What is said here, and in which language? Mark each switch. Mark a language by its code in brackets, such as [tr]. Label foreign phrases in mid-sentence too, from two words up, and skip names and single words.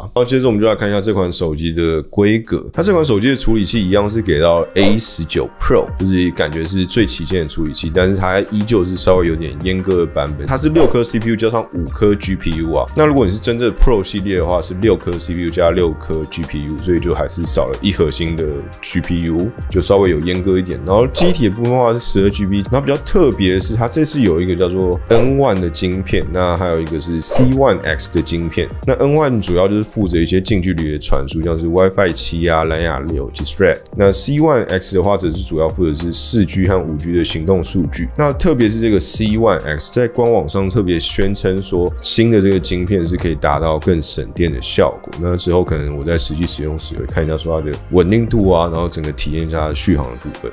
[zh] 然後接着我們就來看一下這款手機的規格，它這款手機的處理器一樣是給到 A19 Pro， 就是感覺是最旗艦的處理器，但是它依舊是稍微有點閹割的版本，它是6顆 CPU 加上5顆 GPU 啊，那如果你是真正 Pro 系列的話是6顆 CPU 加6顆 GPU， 所以就還是少了1核心的 GPU， 就稍微有閹割一點。然後機體的部分的話是12GB， 然後比較特別的是它這次有一個叫做 N1 的晶片，那還有一個是 C1X 的晶片。那 N1 主要就是負責一些近距離的傳輸，像是 WiFi 7啊、藍牙6及 Thread。那 C1X 的話則是主要負責是4G 和5G 的行動數據。那特別是這個 C1X 在官網上特別宣稱說，新的這個晶片是可以達到更省電的效果。那之後可能我在實際使用時會看一下說它的穩定度啊，然後整個體驗一下它的續航的部分。